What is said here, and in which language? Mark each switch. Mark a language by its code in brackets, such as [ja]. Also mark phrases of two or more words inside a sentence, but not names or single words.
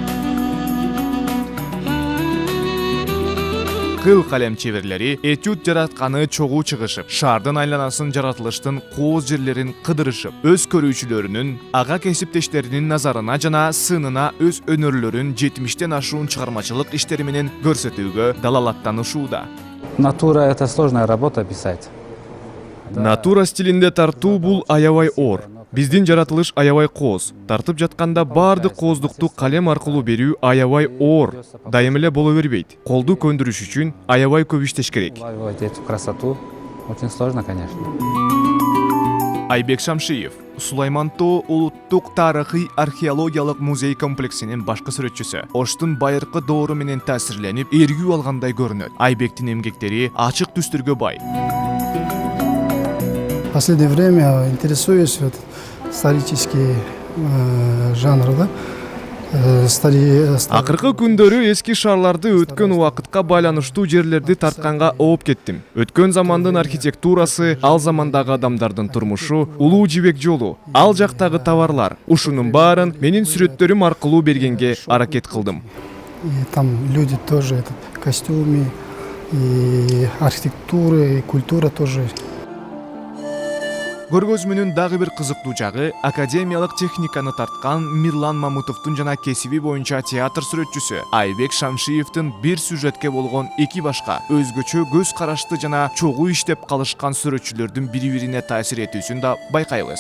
[ky] Кыл калем чеберлери этюд жаратканы чогуу чыгышып, шаардын айланасын жаратылыштын кооз жерлерин кыдырышып, өз көрүүчүлөрүнүн, ага кесиптештеринин назарына жана сынына өз өнөрлөрүн 70тен ашуун чыгармачылык иштери менен көрсөтүүгө далалаттанышууда. [ru] Натура — это сложная работа писать. [ky] Натура стилинде тартуу бул аябай оор. Биздин жаратылыш аябай кооз. Тартып жатканда баардык кооздукту калем аркылуу берүү аябай оор. Дайым эле боло бербейт. Колду көндүрүш үчүн аябай көп иштеш керек. [ru] Эту красоту очень сложно, конечно. [ky] Айбек Шамшиев Сулайман тоо улуттук тарыхый археологиялык музей комплексинин башкы сүрөтчүсү. Оштун байыркы доору менен таасирленип, эргүү алгандай көрүнөт. Айбектин эмгектери ачык түстөргө бай. [ru] В последнее время интересуюсь исторический жанр, да? [ky] Акыркы күндөрү эски шаарларды өткөн убакытка байланыштуу жерлерди тартканга ооп кеттим. Өткөн замандын архитектурасы, ал замандагы адамдардын турмушу, улуу Жибек жолу, ал жактагы товарлар, ушунун баарын менин сүрөттөрүм аркылуу бергенге аракет кылдым. [ru] И там люди тоже, костюмы, и архитектура, и культура тоже. [ky] Көргөзмөнүн дагы бир кызыктуу жагы академиялык техниканы тарткан Мирлан Мамытовдун жана кесиби боюнча театр сүрөтчүсү Айбек Шамшиевдин бир сюжетке болгон эки башка өзгөчө көз карашты жана чогуу иштеп калышкан сүрөтчүлөрдүн бири-бирине таасир этүүсүн да байкайбыз.